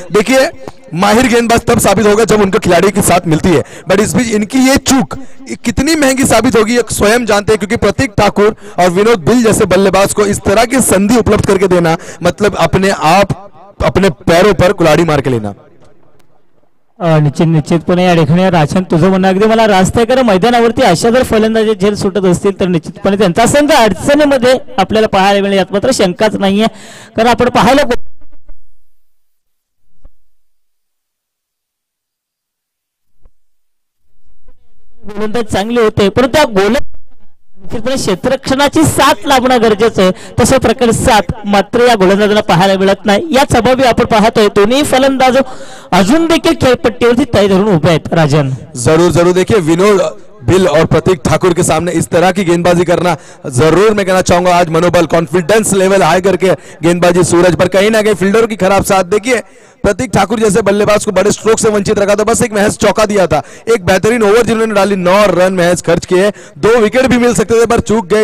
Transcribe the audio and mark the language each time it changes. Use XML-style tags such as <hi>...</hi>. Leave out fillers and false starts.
<hi>देखिए माहिर गेंदबाज तब साबित होगा जब उनको खिलाड़ी के साथ मिलती है, बट इस बीच इनकी ये चूक कितनी महंगी साबित होगी ये स्वयं जानते हैं, क्योंकि प्रतीक ठाकुर और विनोद बिल जैसे बल्लेबाज को इस तरह की संधि उपलब्ध करके देना मतलब अपने आप अपने पैरों पर कुल्हाड़ी मार के लेना।</hi> <mr>निश्चितपणे या ठिकाणी राजन तुझं म्हणणं अगदी मला रास्त आहे, कारण मैदानावरती अशा जर फलंदाजी झेल सुटत असतील तर निश्चितपणे त्यांचा संघ अडचणीमध्ये आपल्याला पाहायला मिळेल, यात मात्र शंकाच नाहीये। कारण आपण पाहायला गोलंदाज चांगले होते, परंतु त्या गोलंदाज क्षेत्ररक्षणाची साथ लाभणं गरजेचं आहे, तशा प्रकारे साथ मात्र या गोलंदाजाला पाहायला मिळत नाही। याच अभावी आपण पाहतोय दोन्ही फलंदाज अजून देखील खेळपट्टीवरती तय धरून उभे आहेत। राजन</mr> <hi>जरूर जरूर, देखिए विनोद बिल और प्रतीक ठाकुर के सामने इस तरह की गेंदबाजी करना जरूर मैं कहना चाहूंगा आज मनोबल कॉन्फिडेंस लेवल हाई करके गेंदबाजी सूरज पर, कहीं ना कहीं फील्डरों की खराब साथ। देखिए प्रतीक ठाकुर जैसे बल्लेबाज को बड़े स्ट्रोक से वंचित रखा था, बस एक महज चौका दिया था, एक बेहतरीन ओवर जिन्होंने डाली, 9 रन महज खर्च किए, 2 विकेट भी मिल सकते थे पर चूक गए।</hi>